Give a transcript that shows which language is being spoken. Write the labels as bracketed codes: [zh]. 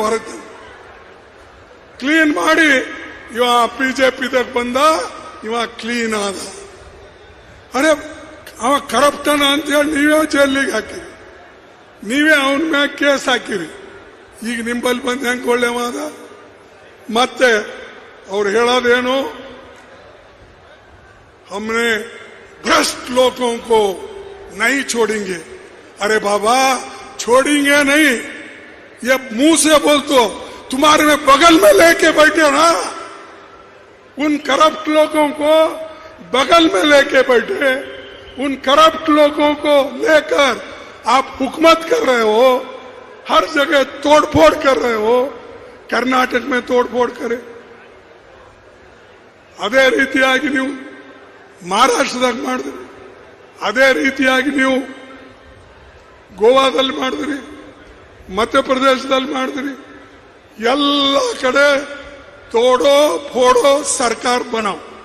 [kn] ಹೊರಗೆ ಕ್ಲೀನ್ ಮಾಡಿ ಇವ ಬಿಜೆಪಿದಾಗ ಬಂದ, ಇವ ಕ್ಲೀನ್ ಆದ. ಅರೆ, ಅವ ಕರಪ್ಟನ ಅಂತ ಹೇಳಿ ನೀವೇ ಜೈಲಿಗೆ ಹಾಕಿರಿ, ನೀವೇ ಅವನ ಮ್ಯಾಗ ಕೇಸ್ ಹಾಕಿರಿ. ಈಗ ನಿಂಬಲ್ಲಿ ಬಂದು ಹೆಂಗೆ ಒಳ್ಳೆವಾದ? ಮತ್ತೆ ಅವ್ರು ಹೇಳೋದೇನು, [hi] हमने भ्रष्ट लोगों को नहीं छोड़ेंगे. अरे बाबा, छोड़ेंगे नहीं, ये मुंह से बोल तो तुम्हारे में बगल में लेके बैठे ना, उन करप्ट लोगों को बगल में लेके बैठे, उन करप्ट लोगों को लेकर आप हुकूमत कर रहे हो, हर जगह तोड़फोड़ कर रहे हो. कर्नाटक में तोड़फोड़ करे, [kn] ಅದೇ ರೀತಿಯಾಗಿ ನೀವು ಮಹಾರಾಷ್ಟ್ರದಾಗ ಮಾಡಿದ್ರಿ, ಅದೇ ರೀತಿಯಾಗಿ ನೀವು ಗೋವಾದಲ್ಲಿ ಮಾಡಿದ್ರಿ, ಮಧ್ಯಪ್ರದೇಶದಲ್ಲಿ ಮಾಡಿದ್ರಿ. ಎಲ್ಲ ಕಡೆ [hi] ತೋಡೋ ಫೋಡೋ ಸರ್ಕಾರ ಬನಾವ್.